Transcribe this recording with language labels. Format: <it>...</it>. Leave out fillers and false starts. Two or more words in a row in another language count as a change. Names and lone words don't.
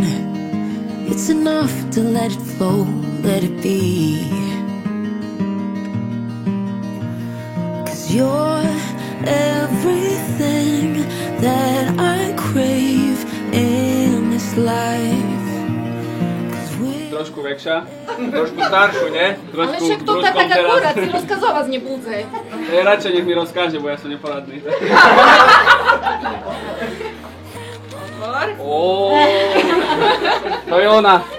<en>It's enough to let it flow, let it be. 'Cause you're everything that I crave in this life.</en> <sk>Trošku väčšia, trošku staršiu, nie? Ale však to tak akurát, si rozkazovať nebudze. Radšej nech mi rozkáže, bo ja som neporadný. To je ona.</sk>